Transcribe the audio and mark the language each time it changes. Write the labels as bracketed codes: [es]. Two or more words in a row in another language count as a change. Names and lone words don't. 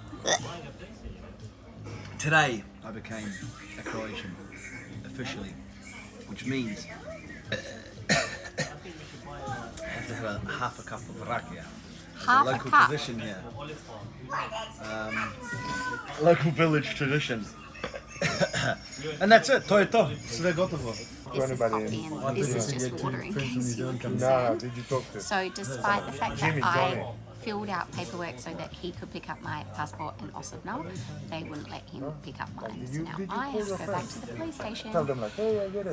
[en] Today I became a Croatian, officially, which means I have to have half a cup of Rakija. It's Half a a local cup? tradition here. Local village tradition. And that's it, [hr] to je to, sve gotovo. [en] This is coffee and this is just water in case you were concerned. Did you talk to? So despite the fact that Jimmy, I Johnny. filled out paperwork so that he could pick up my passport and osobno, they wouldn't let him pick up mine. So now I have to go back to the police station Tell them like, hey, I get it.